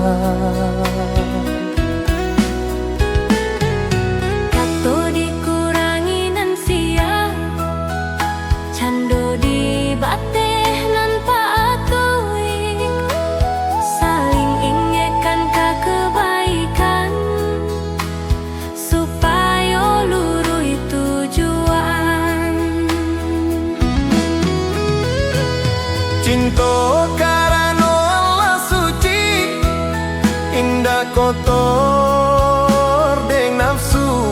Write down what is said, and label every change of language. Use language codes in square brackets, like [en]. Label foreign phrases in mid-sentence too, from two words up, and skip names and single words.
[min] Kato dikurangi nan sia, cando dibateh nan paatoy, saling ingekan ka kebaikan, supaya lurui tujuan. [id] Cinta karena Allah suci, kotor deng nafsu.